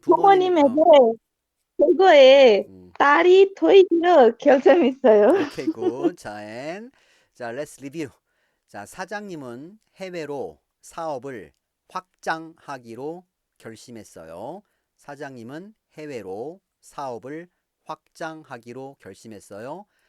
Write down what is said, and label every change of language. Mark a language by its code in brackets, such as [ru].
[ko] 부모님에게 최고의 딸이 되기로 결심했어요. [en] 오케이, 굿. 자, and 자, let's review. [ko] 자, 사장님은 해외로 사업을 확장하기로 결심했어요. 사장님은 해외로 사업을 확장하기로 결심했어요.